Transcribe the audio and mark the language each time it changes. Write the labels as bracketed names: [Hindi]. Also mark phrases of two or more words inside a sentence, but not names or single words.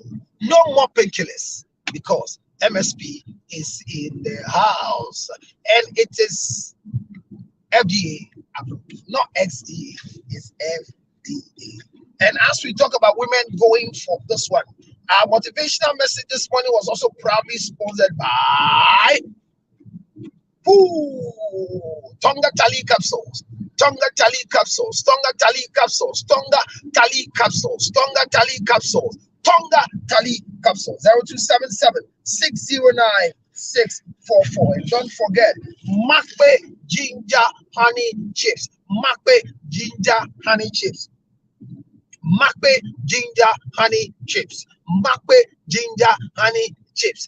[English] No more painkillers, because MSP is in the house and it is FDA approved, not XDA, it's FDA. And as we talk about women going for this one, our motivational message this morning was also proudly sponsored by Tonga Tali Capsules. Tonga Tali Capsules. Tonga Tali Capsules. Tonga Tali Capsules. Tonga Tali Capsules. Tonga Tali Capsules. 0277 609 644. And don't forget, Makpe Ginger Honey Chips. Makpe Ginger Honey Chips. Makpe Ginger Honey Chips. Makpe Ginger Honey Chips.